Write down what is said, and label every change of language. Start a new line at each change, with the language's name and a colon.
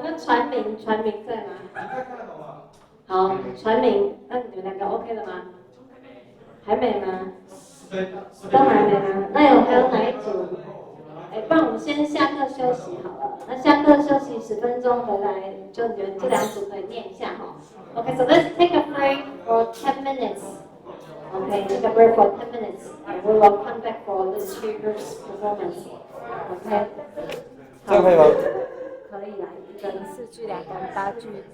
Chinese: 那传明在吗？好，传明，那你们两个 OK 了吗？还没吗？都还没吗？那还有哪一组？不然我们先下课休息好了。那下课休息10分钟回来，就你们这两组可以念一下哈。
English: Okay, so let's take a break for 10 minutes. Okay, take a break for 10 minutes, and we will come back for this speaker's performance. Okay.
Chinese: 这样可以吗？可以啦，一个人4句，2个人8句。